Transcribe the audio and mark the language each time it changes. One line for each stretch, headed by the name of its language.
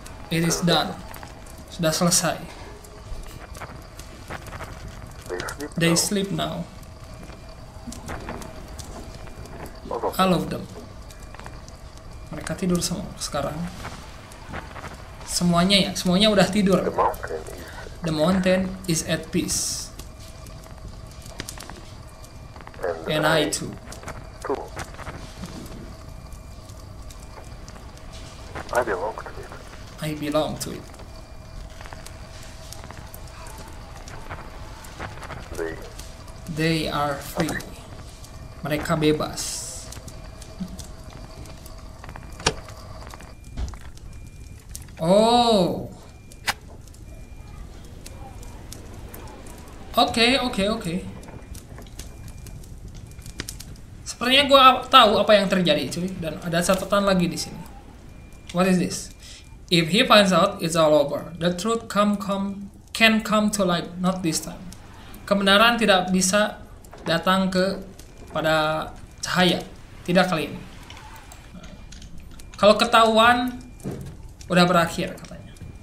English: It is done.
Indonesian: Sudah selesai.
English: They sleep now. All of them.
Indonesian: Mereka tidur semua sekarang. Semuanya ya, semuanya udah tidur.
English: The mountain is at peace. And I too. I belong to it. I belong to it. They are free.
Indonesian: Mereka bebas. Oh. Oke. Sepertinya gue tahu apa yang terjadi, cuy. Dan ada catatan lagi di sini.
English: What is this? If he finds out, it's all over. The truth can come to light, not this time.
Indonesian: Kebenaran tidak bisa datang pada cahaya, tidak kali ini. Kalau ketahuan, udah berakhir katanya.